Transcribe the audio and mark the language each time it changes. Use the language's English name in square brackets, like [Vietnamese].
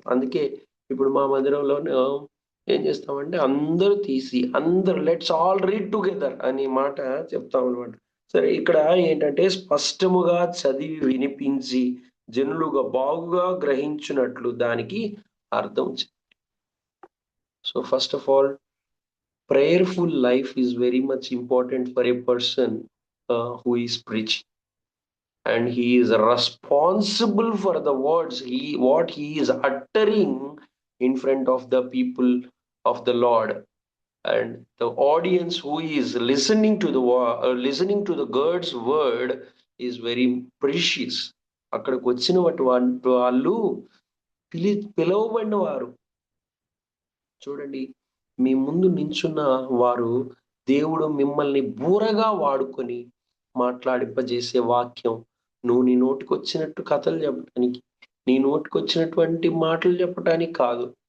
[Telugu] అందుకే ఇప్పుడు మా మందిరంలో ఏం చేస్తామంటే అందరూ తీసి అందరూ [English] let's all read together [Telugu] అనే మాట చెప్తాం అనమాట. సరే, ఇక్కడ ఏంటంటే స్పష్టముగా చదివి వినిపించి జనులుగా బాగుగా గ్రహించినట్లు దానికి అర్థం. [English] So first of all, prayerful life is very much important for a person who is preaching, and he is responsible for the words what he is uttering in front of the people of the Lord, and the audience who is listening to the God's word is very precious. [Telugu] అక్కడికి వచ్చిన వాళ్ళు పిలువబడిన వారు. చూడండి, మీ ముందు నించున్న వారు దేవుడు మిమ్మల్ని బూరగా వాడుకొని మాట్లాడింపజేసే వాక్యం. నువ్వు నీ నోటికొచ్చినట్టు కథలు చెప్పడానికి, నీ నోటికొచ్చినటువంటి మాటలు చెప్పడానికి కాదు.